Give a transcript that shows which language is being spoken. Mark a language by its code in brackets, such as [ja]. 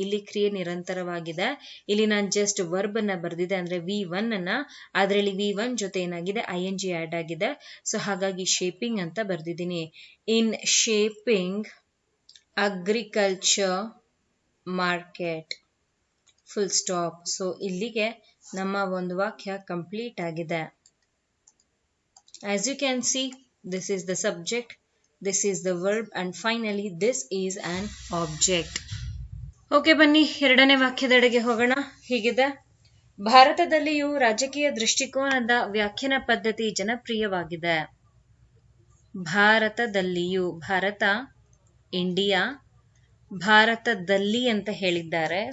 [kn] ಇಲ್ಲಿ ಕ್ರಿಯೆ ನಿರಂತರವಾಗಿದೆ. ಇಲ್ಲಿ ನಾನು ಜಸ್ಟ್ ವರ್ಬ್ ಅನ್ನ ಬರ್ದಿದೆ, ಅಂದ್ರೆ V1 ಅನ್ನ, ಅದರಲ್ಲಿ V1 ಜೊತೆ ಏನಾಗಿದೆ, ING ಆಡ್ ಆಗಿದೆ. ಸೊ ಹಾಗಾಗಿ ಶೇಪಿಂಗ್ ಅಂತ ಬರ್ದಿದ್ದೀನಿ. [en] in shaping agriculture market, [kn] full stop. So ಇಲ್ಲಿಗೆ ನಮ್ಮ ಒಂದು ವಾಕ್ಯ ಕಂಪ್ಲೀಟ್ ಆಗಿದೆ. [en] As you can see, this is the subject, this is the verb, and finally this is an object. [kn] Okay, ಬನ್ನಿ ಎರಡನೇ ವಾಕ್ಯದೆಡೆಗೆ ಹೋಗೋಣ. ಹೀಗಿದೆ, ಭಾರತದಲ್ಲಿಯೂ ರಾಜಕೀಯ ದೃಷ್ಟಿಕೋನದ ವ್ಯಾಖ್ಯಾನ ಪದ್ಧತಿ ಜನಪ್ರಿಯವಾಗಿದೆ. ಭಾರತದಲ್ಲಿಯೂ, ಭಾರತ ಇಂಡಿಯಾ, ಭಾರತದಲ್ಲಿ ಅಂತ ಹೇಳಿದ್ದಾರೆ.